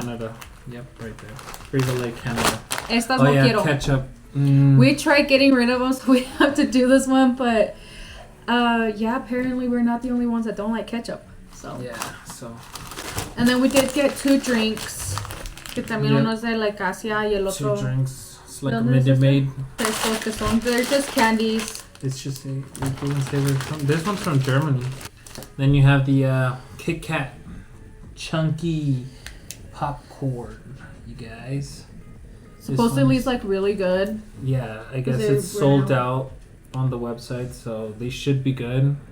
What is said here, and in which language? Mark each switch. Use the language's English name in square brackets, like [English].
[English] Canada. Yep, right there. Frito Lay Canada. [Spanish] Estas no quiero. [English] Ketchup. We tried getting rid of them, so we have to do this one, but yeah, apparently we're not the only ones that don't like ketchup. So yeah, so. And then we did get 2 drinks. [Spanish] Que también uno es de like Asia y el otro. [English] 2 drinks. It's like a Minute Maid. They're just candies. It's just this one's from Germany. Then you have the Kit Kat chunky popcorn, you guys. Supposedly it's like really good. Yeah, I guess it's sold out on the website, so they should be good.